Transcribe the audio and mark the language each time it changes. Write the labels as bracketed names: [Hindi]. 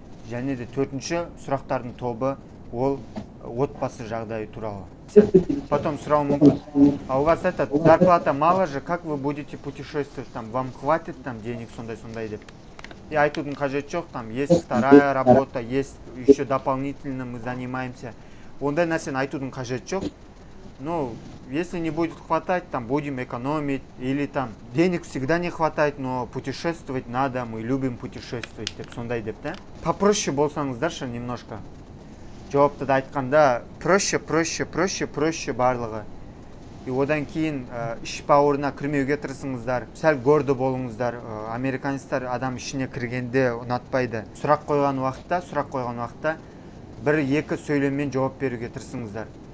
[Kazakh] Және де төртінші сұрақтардың тобы ол отбасы жағдайы туралы. Потом сұрау мүмкін. [Russian] А у вас зарплата мало же, как вы будете путешествовать, вам хватит денег [Kazakh] сондай деп. И айтудың қажет жоқ, [Russian] есть вторая работа, есть еще дополнительно мы занимаемся. [Kazakh] Ондай нәрсені айтудың қажет жоқ. [Russian] Ну, если не будет хватать, будем экономить, или денег всегда не хватает, но путешествовать надо, мы любим путешествовать, [Kazakh] деп сондай деп, [Russian] да? Попроще [Kazakh] болсаңыздаршы [Russian] немножко. [Kazakh] Жауапты да айтқанда проще барлығы. И одан кейін іш бауырына кірмеуге тырысыңыздар, сәл гордо болыңыздар. Американецтер адам ішіне кіргенде ұнатпайды. Сұрақ қойған уақытта 1-2 сөйлеммен жауап беруге тырысыңыздар.